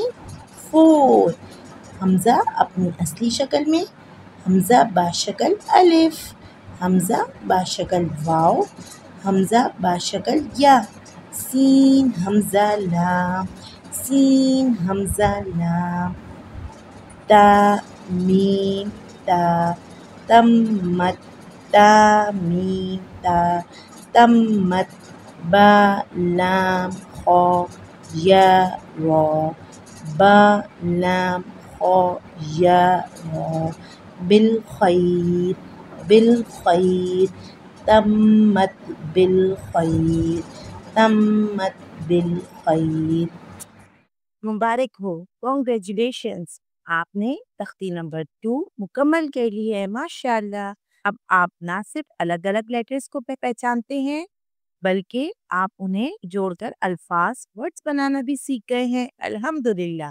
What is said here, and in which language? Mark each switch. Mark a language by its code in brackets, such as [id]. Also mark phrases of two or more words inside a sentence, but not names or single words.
[ur] 4۔ حمزہ اپنی اصلی شکل میں، حمزہ باشکل الف، حمزہ باشکل واو، حمزہ باشکل یا، سین حمزہ لام، سین حمزہ لام، تا میم تا، تمت، تا میم تا، تمت، با لام خا، یا را، با لام خا، یا را، [ar] بالخیر، بالخیر، تمت بالخیر، تمت بالخیر۔ [ur] مبارک ہو، کانگریچولیشنس، آپ نے تختی نمبر 2 مکمل کر لی ہے، ماشاءاللہ۔ اب آپ نہ صرف الگ الگ لیٹرز کو پہچانتے ہیں بلکہ آپ انہیں جوڑ کر الفاظ ورڈز بنانا بھی سیکھ گئے ہیں، الحمدللہ۔